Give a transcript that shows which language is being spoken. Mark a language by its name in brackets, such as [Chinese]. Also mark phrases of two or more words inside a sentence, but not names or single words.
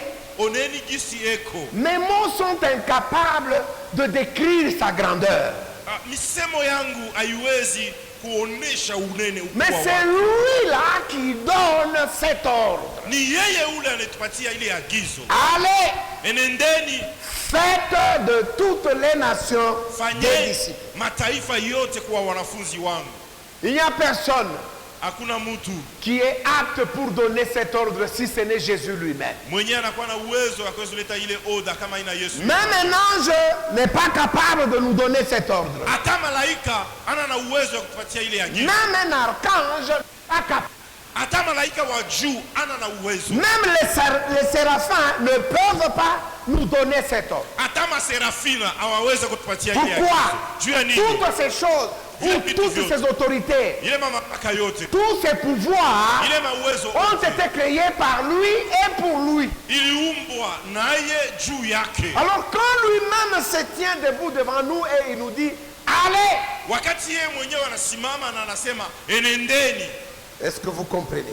[Swahili] Oneni gisi eko. [French] Mes mots sont incapables de décrire sa grandeur. [Swahili] Misemo yangu haiwezi kuonesha unene ukubwa. [French] Mais c'est lui là qui donne cet ordre. [Swahili] Ni yeye ule anatupatia ile agizo. [French] Allez, [Swahili] enendeni, [French] faites de toutes les nations des disciples. [Swahili] Mataifa yote kuwa wanafunzi wangu. [French] Il n'y a personne [Swahili] hakuna mtu [French] qui est apte pour donner cet ordre si ce n'est Jésus lui-même. [Swahili] mwenye anakuwa na uwezo wa kuleta ile oda kama ina Yesu. [French] Même un ange n'est pas capable de nous donner cet ordre. [Swahili] Hata malaika ana na uwezo wa kutupatia ile agizo. [French] Même un archange pas capable. [Swahili] Hata malaika wa juu ana na uwezo. [French] Même les séraphins ne peuvent pas nous donner cet ordre. [Swahili] Hata maserafina hawawezi kutupatia ile agizo. [French] Pourquoi? Toutes ces choses, toutes ces autorités, tous ces pouvoirs ont été créés par lui et pour lui. Alors quand lui-même se tient debout devant nous et il nous dit allez, est-ce que vous comprenez?